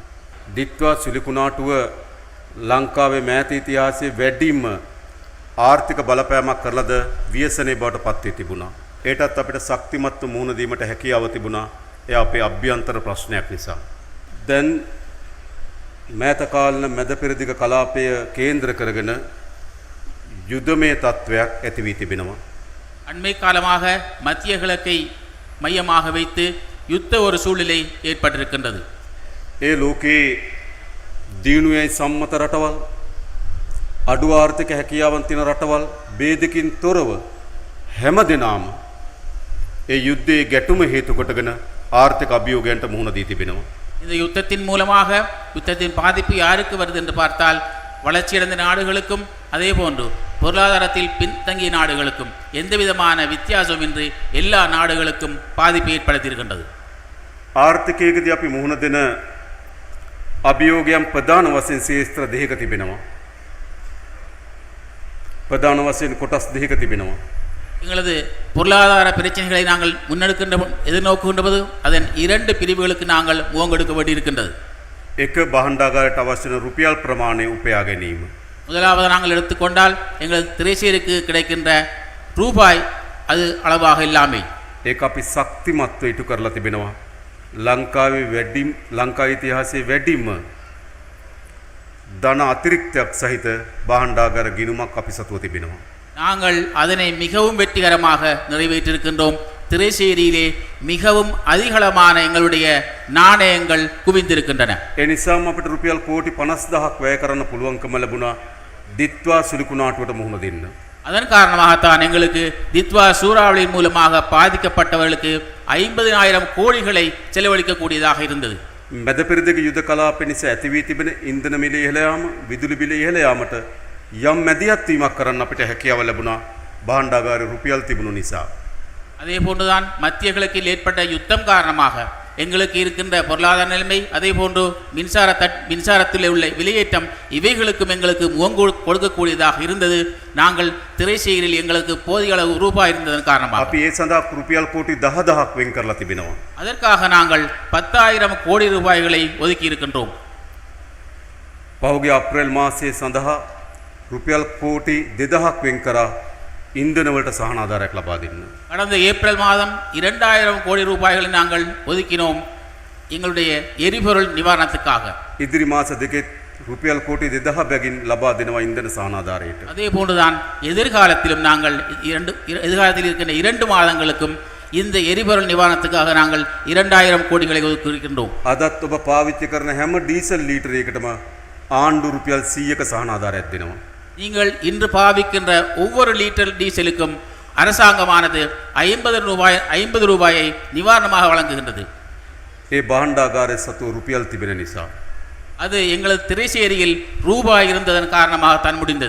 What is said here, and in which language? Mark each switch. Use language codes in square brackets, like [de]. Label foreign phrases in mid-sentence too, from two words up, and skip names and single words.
[si] දිත්වා සිලිකුණාටුව ලංකාවේ මෑත ඉතිහාසයේ වැඩිම ආර්ථික බලපෑමක් කරලාද ව්‍යසනයේ බවට පත් වී තිබුණා. ඒටත් අපිට ශක්තිමත්ව මුහුණ දීමට හැකියාව තිබුණා. ඒ අපේ අභ්‍යන්තර ප්‍රශ්නයක් නිසා. දැන් මෑත කාලන මැද පෙරදිග කලාපය කේන්ද්‍ර කරගෙන යුදමය තත්වයක් ඇති වී තිබෙනවා. [ta] அண்மை காலமாக மத்திய கிழக்கை மையமாக வைத்து யுத்த ஒரு சூழ்நிலை ஏற்பட்டிருக்கின்றது. [si] ඒ ලෝකේ දියුණුවයි සම්මත රටවල් අඩු ආර්ථික හැකියාවන් තියෙන රටවල් ભેදකින් තොරව හැමදෙනාම ඒ යුද්ධයේ ගැටුම හේතු කොටගෙන ආර්ථික අභියෝගයන්ට මුහුණ දී තිබෙනවා. [ta] இந்த யுத்தத்தின் மூலமாக யுத்தத்தின் பாதிப்பு யாருக்கு வருது என்று பார்த்தால் வளர்ச்சியடைந்த நாடுகளுக்கும் அதே போன்று பொருளாதாரத்தில் பின்தங்கிய நாடுகளுக்கும் எந்த விதமான வித்தியாசமின்றி எல்லா நாடுகளுக்கும் பாதிப்பு ஏற்படுத்தியிருக்கின்றது. [si] ආර්ථිකයේදී අපි මුහුණ දෙන අභියෝගයන් ප්‍රධාන වශයෙන් ශේත්‍ර දෙකක තිබෙනවා. ප්‍රධාන වශයෙන් කොටස් දෙක තිබෙනවා [ta] எங்களது பொருளாதார பிரச்சனைகளை நாங்கள் முன்னெடுக்கின்ற எதிர்நோக்குகின்றது அதன் இரண்டு பிரிவுகளுக்கு நாங்கள் முகங்கொடுக்க வேண்டியிருக்கின்றது. [si] එක බහණ්ඩාගාරයට අවශ්‍ය වන රුපියල් ප්‍රමාණය උපයා ගැනීම. [ta] முதலாவது நாங்கள் எடுத்துக்கொண்டால் எங்கள் திரைசேரிக்கு கிடைக்கின்ற ரூபாய் அது அளவாக இல்லாமை. [si] ඒක අපි ශක්තිමත්ව ඉටු කරලා තිබෙනවා. ලංකා ඉතිහාසයේ වැඩිම ධන අතිරික්තයක් සහිත බහණ්ඩාගාර ගිණුමක් අපි සතුව තිබෙනවා. [ta] நாங்கள் அதனை மிகவும் வெற்றிகரமாக நிறைவேற்றிருக்கின்றோம். திரைசேரியிலே மிகவும் அதிகளமான எங்களுடைய நாணயங்கள் குவிந்திருக்கின்றன. [si] ඒ නිසාම අපිට රුපියල් කෝටි 50000ක් වැය කරන්න පුළුවන්කම ලැබුණා දිත්වා සිලිකුණාටුවට මුහුණ දෙන්න. [ta] அதன் காரணமாகத்தான் எங்களுக்கு தித்வா சூறாவளியின் மூலமாக பாதிக்கப்பட்டவர்களுக்கு 50,000 கோடிகளை செலவழிக்கக்கூடியதாக இருந்தது. [si] මැද පෙරදිග යුද කලාපය නිසා ඇති වී තිබෙන ඉන්ධන මිල ඉහළ යාම, විදුලි බිල ඉහළ යාමට යම් මැදිහත් වීමක් කරන්න අපිට හැකියාව ලැබුණා භාණ්ඩාගාරේ රුපියල් තිබුණු නිසා. [ta] அதே போன்றுதான் மத்திய கிழக்கில் ஏற்பட்ட யுத்தம் காரணமாக எங்களுக்கு இருக்கின்ற பொருளாதார நிலைமை அதே போன்று மின்சாரத்தில் உள்ள விலையேற்றம் இவைகளுக்கும் எங்களுக்கு முகம் கொடுக்கக்கூடியதாக இருந்தது. நாங்கள் திரைசேரியில் எங்களுக்கு போதிய அளவு ரூபாய் இருந்ததன் காரணமாக [si] අපි ඒ සඳහා රුපියල් කෝටි 10000ක් වෙන් කරලා තිබෙනවා. [ta] அதற்காக நாங்கள் 10,000 கோடி ரூபாய்களை ஒதுக்கி இருக்கின்றோம். [si] පහුගිය අප්‍රේල් මාසයේ සඳහා රුපියල් කෝටි 2000ක් වෙන් කරා ඉන්ධන වලට සහන ආධාරයක් ලබා දෙන්න. [ta] கடந்த ஏப்ரல் மாதம் 2,000 கோடி ரூபாய்களை நாங்கள் ஒதுக்கினோம் எங்களுடைய எரிபொருள் நிவாரணத்துக்காக. [si] ඉදිරි මාස දෙකෙත් රුපියල් කෝටි 2000 බැගින් ලබා දෙනවා ඉන්ධන සහන ආධාරයට. [ta] அதே போன்றுதான் எதிர்காலத்திலும் நாங்கள் எதிர்காலத்தில் இருக்கின்ற 2 மாதங்களுக்கும் இந்த எரிபொருள் நிவாரணத்துக்காக நாங்கள் 2,000 கோடிகளை ஒதுக்கியிருக்கின்றோம். [si] අදත් ඔබ පාවිච්චි කරන හැම ඩීසල් ලීටරයකටම ආණ්ඩු රුපියල් 100ක සහන ආධාරයක් දෙනවා. [ta] நீங்கள் இன்று பாவிக்கின்ற ஒவ்வொரு லிட்டர் டீசலுக்கும் அரசாங்கமானது 50 ரூபாயை நிவாரணமாக வழங்குகின்றது. [si] ඒ භාණ්ඩාගාරයේ සතු රුපියල් තිබෙන නිසා [ta] அது எங்களது திரைசேரியில் ரூபாய் இருந்ததன் காரணமாக தான் முடிந்தது.